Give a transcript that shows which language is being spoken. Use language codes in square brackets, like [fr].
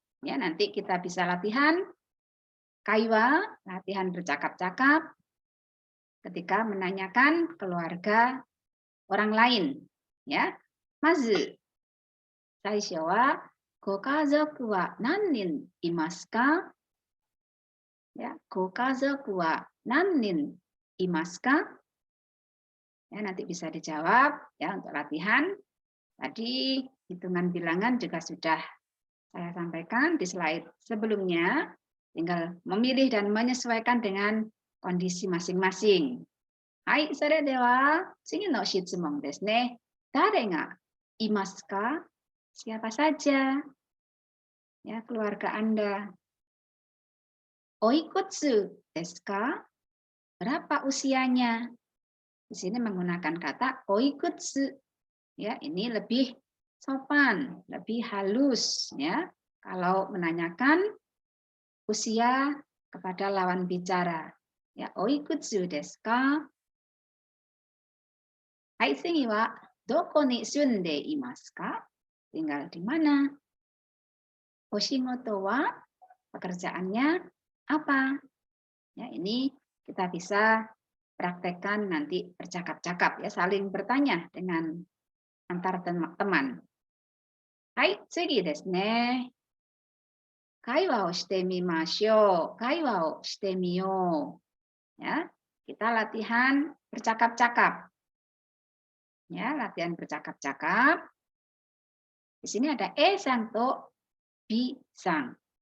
[id] Ya, nanti kita bisa latihan kaiwa, latihan bercakap-cakap ketika menanyakan keluarga orang lain. [ja] Ya, mazu, 最初はご家族は何人いますか? Ya, ご家族は何人いますか? [id] Ya, nanti bisa dijawab, ya, untuk latihan. Tadi hitungan bilangan juga sudah saya sampaikan di slide sebelumnya. Tinggal memilih dan menyesuaikan dengan kondisi masing-masing. [ja] はい、それでは次の質問ですね。誰がいますか? [id] Siapa saja? Ya, keluarga Anda. [ja] Oikutsu desu ka? [id] Berapa usianya? Di sini menggunakan kata oikutsu. Ya, ini lebih sopan, lebih halus ya. Kalau menanyakan usia kepada lawan bicara. [ja] Ya, oikutsu desu ka? Hai,次はどこに住んでいますか? [id] Tinggal di mana? [ja] Oshigoto wa? [id] Pekerjaannya apa? Ya, ini kita bisa praktekkan nanti bercakap-cakap ya, saling bertanya dengan antar teman. [ja] Hai, 次ですね。会話をしてみましょう。会話をしてみよう。 [id] Ya, kita latihan bercakap-cakap. Ya, latihan bercakap-cakap. Di sini ada E-sang to B-sang.